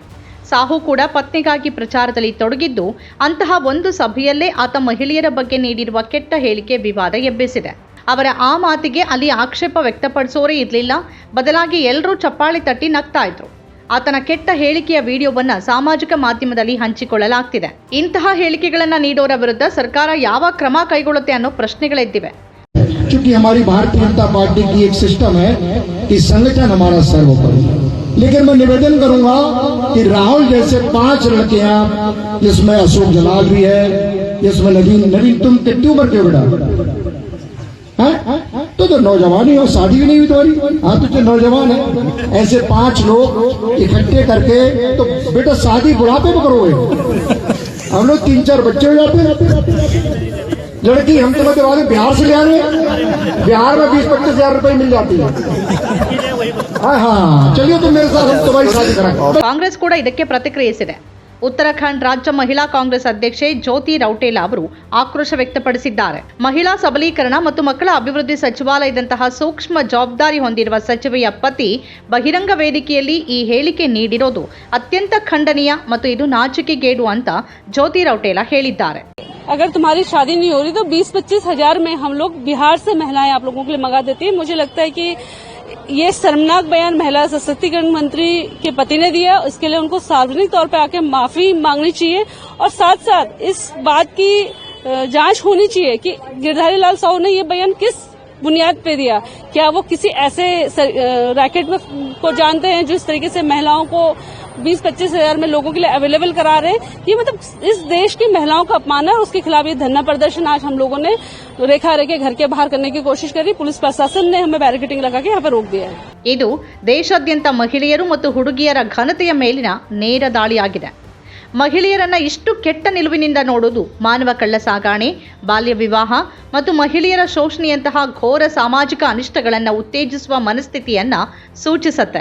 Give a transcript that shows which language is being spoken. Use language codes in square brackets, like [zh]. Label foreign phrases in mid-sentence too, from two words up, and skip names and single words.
[kn] ಸಾಹು ಕೂಡ ಪತ್ನಿಗಾಗಿ ಪ್ರಚಾರದಲ್ಲಿ ತೊಡಗಿದ್ದು, ಅಂತಹ ಒಂದು ಸಭೆಯಲ್ಲೇ ಆತ ಮಹಿಳೆಯರ ಬಗ್ಗೆ ನೀಡಿರುವ ಕೆಟ್ಟ ಹೇಳಿಕೆ ವಿವಾದ ಎಬ್ಬಿಸಿದೆ. ಅವರ ಆ ಮಾತಿಗೆ ಅಲ್ಲಿ ಆಕ್ಷೇಪ ವ್ಯಕ್ತಪಡಿಸೋರೇ ಇರಲಿಲ್ಲ. ಬದಲಾಗಿ ಎಲ್ಲರೂ ಚಪ್ಪಾಳೆ ತಟ್ಟಿ ನಗ್ತಾ ಇದ್ರು. ಆತನ ಕೆಟ್ಟ ಹೇಳಿಕೆಯ ವಿಡಿಯೋವನ್ನ ಸಾಮಾಜಿಕ ಮಾಧ್ಯಮದಲ್ಲಿ ಹಂಚಿಕೊಳ್ಳಲಾಗ್ತಿದೆ. ಇಂತಹ ಹೇಳಿಕೆಗಳನ್ನ ನೀಡೋರ ವಿರುದ್ಧ ಸರ್ಕಾರ ಯಾವ ಕ್ರಮ ಕೈಗೊಳ್ಳುತ್ತೆ ಅನ್ನೋ ಪ್ರಶ್ನೆಗಳೆದ್ದಿವೆ. [hi] क्योंकि हमारी भारतीय जनता पार्टी की एक सिस्टम है कि संगठन हमारा सर्वोपरि। लेकिन मैं निवेदन करूंगा कि राहुल जैसे 5 लड़कियां, जिसमें अशोक जलाल भी है, जिसमें नवीन तुम कितनी उम्र के बेटा तो नौजवान ही हो, शादी भी नहीं हुई तुम्हारी। हाँ तो जो नौजवान है, ऐसे 5 लोग इकट्ठे करके तो बेटा शादी बुढ़ापे में करोगे। हम लोग 3-4 बच्चे हो जाते हैं। लड़की हम तो बाद बिहार से ले आएंगे, बिहार में 20-25 हजार रुपए मिल जाती है। हाँ चलिए तो मेरे साथ हम तुम्हारी शादी कराएंगे। [kn] ಕಾಂಗ್ರೆಸ್ ಕೂಡ ಇದಕ್ಕೆ ಪ್ರತಿಕ್ರಿಯಿಸಿದೆ. ಉತ್ತರಾಖಂಡ್ ರಾಜ್ಯ ಮಹಿಳಾ ಕಾಂಗ್ರೆಸ್ ಅಧ್ಯಕ್ಷೆ ಜ್ಯೋತಿ ರೌಟೇಲಾ ಅವರು ಆಕ್ರೋಶ ವ್ಯಕ್ತಪಡಿಸಿದ್ದಾರೆ. ಮಹಿಳಾ ಸಬಲೀಕರಣ ಮತ್ತು ಮಕ್ಕಳ ಅಭಿವೃದ್ಧಿ ಸಚಿವಾಲಯದಂತಹ ಸೂಕ್ಷ್ಮ ಜವಾಬ್ದಾರಿ ಹೊಂದಿರುವ ಸಚಿವೆಯ ಪತಿ ಬಹಿರಂಗ ವೇದಿಕೆಯಲ್ಲಿ ಈ ಹೇಳಿಕೆ ನೀಡಿರೋದು ಅತ್ಯಂತ ಖಂಡನೀಯ ಮತ್ತು ಇದು ನಾಚಿಕೆಗೇಡು ಅಂತ ಜ್ಯೋತಿ ರೌಟೇಲಾ ಹೇಳಿದ್ದಾರೆ. [hi] अगर तुम्हारी शादी नहीं हो रही तो 20-25 हजार में हम लोग बिहार से महिलाएं आप लोगों के लिए मंगा देती है। मुझे लगता है कि ये शर्मनाक बयान महिला सशक्तिकरण मंत्री के पति ने दिया, इसके लिए उनको सार्वजनिक तौर पर आके माफी मांगनी चाहिए और साथ साथ इस बात की जांच होनी चाहिए कि गिरधारी लाल साहू ने ये बयान किस बुनियाद पे दिया। क्या वो किसी ऐसे रैकेट में को जानते हैं जो इस तरीके से महिलाओं को 20-25 हजार में लोगों के लिए अवेलेबल करा रहे हैं? ये मतलब इस देश की महिलाओं का अपमान है। उसके खिलाफ ये धरना प्रदर्शन आज हम लोगों ने रेखा आर्य के घर के बाहर करने की कोशिश करी। पुलिस प्रशासन ने हमें बैरिकेडिंग लगा के यहाँ पे रोक दिया है. [kn] ಇದು ದೇಶಾದ್ಯಂತ ಮಹಿಳೆಯರು ಮತ್ತು ಹುಡುಗಿಯರ ಘನತೆಯ ಮೇಲಿನ ನೇರ ದಾಳಿಯಾಗಿದೆ. ಮಹಿಳೆಯರನ್ನ ಇಷ್ಟು ಕೆಟ್ಟ ನಿಲುವಿನಿಂದ ನೋಡುವುದು ಮಾನವ ಕಳ್ಳ ಸಾಗಾಣೆ, ಬಾಲ್ಯ ವಿವಾಹ ಮತ್ತು ಮಹಿಳೆಯರ ಶೋಷಣೆಯಂತಹ ಘೋರ ಸಾಮಾಜಿಕ ಅನಿಷ್ಟಗಳನ್ನು ಉತ್ತೇಜಿಸುವ ಮನಸ್ಥಿತಿಯನ್ನ ಸೂಚಿಸುತ್ತೆ.